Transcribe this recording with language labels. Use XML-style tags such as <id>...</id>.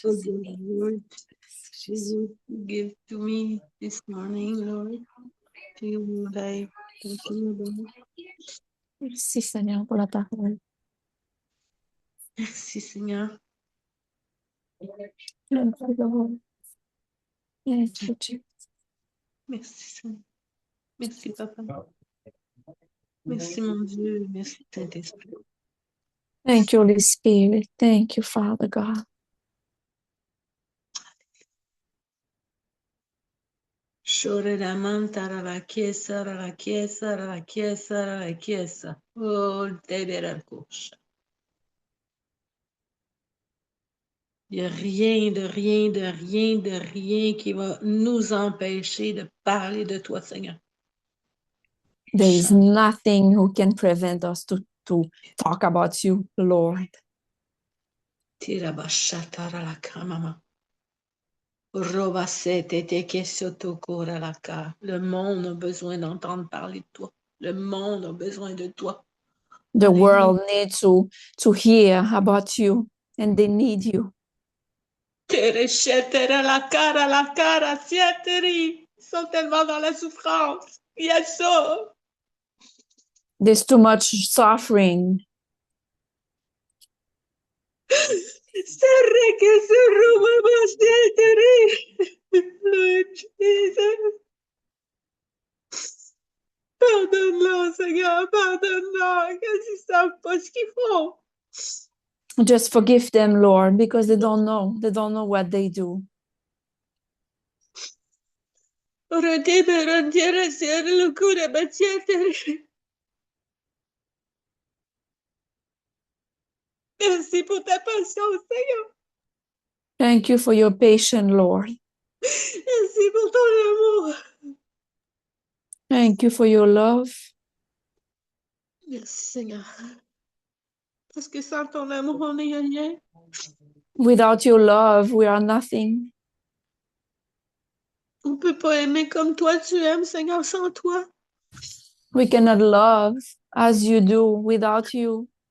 <en>for the word you give to me this morning, Lord. To you, life. Thank you, Lord.</en> <fr>Merci, Seigneur, pour la parole. Merci, Seigneur.</fr> <en>Thank you, Lord. Thank you, Jesus.</en> <fr>Merci, Seigneur. Merci, Papa. Merci, mon Dieu. Merci, Saint-Esprit.</fr> <en>Thank you, Holy Spirit. Thank you, Father God. Shore la mantara la chiesa, la chiesa, la chiesa, la chiesa.</en> <fr>Oh, la couche. Il n'y a rien, de rien, de rien, de rien qui va nous empêcher de parler de toi, Seigneur.</fr> <en>There is nothing who can prevent us to talk about you, Lord. Tira bashatara la kamama. Roba sete te kesoto kora la ka.</en> <fr>Le monde a besoin d'entendre parler de toi. Le monde a besoin de toi.</fr> <en>The</en> <fr>Alléluia.</fr> <en>world needs to hear about you, and they need you. Tere shetera la cara, sieteri.</en> <fr>Ils sont tellement dans la souffrance.</fr> <en>Yes, so. There's too much suffering. Serre que se roba más sieteri. Lord Jesus.</en> <fr>Pardonne-leur, Seigneur, pardonne-leur, qu'ils ne savent pas ce qu'ils font.</fr> <en>Just forgive them, Lord, because they don't know. They don't know what they do.</en> <fr>Merci pour ta patience, Seigneur.</fr> <en>Thank you for your patience, Lord.</en> <fr>Merci pour ton amour.</fr> <en>Thank you for your love.</en> <fr>Merci, Seigneur. Parce que sans ton amour, on n'est rien.</fr> <en>Without your love, we are nothing.</en> <fr>On ne peut pas aimer comme toi tu aimes, Seigneur, sans toi.</fr> <en>We cannot love as you do without you.</en>